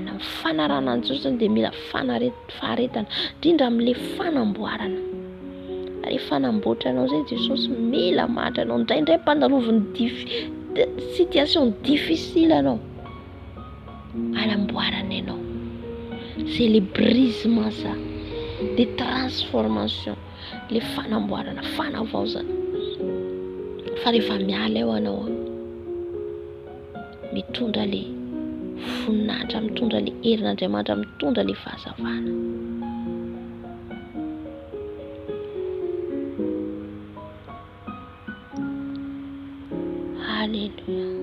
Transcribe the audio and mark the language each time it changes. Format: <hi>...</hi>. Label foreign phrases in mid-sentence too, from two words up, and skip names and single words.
<mg>Amin'ny fanarana an'Jesosy dia mila faharetana, indrindra amin'ilay fanamboarana. Rehefa fanamboatra anao zay Jesosy mila mahatra anao. Indraindray ampandaloviny</mg> <fr>situation difficile</fr> <mg>anao, anamboarana anao.</mg> <fr>c'est le brisement ça, de transformation, le</fr> <mg>fanamboarana, fanavaozana. Fa rehefa miala eo anao mitondra le voninahitra, mitondra le herin'Andriamanitra, mitondra le fahazavana. Alléluia.</mg>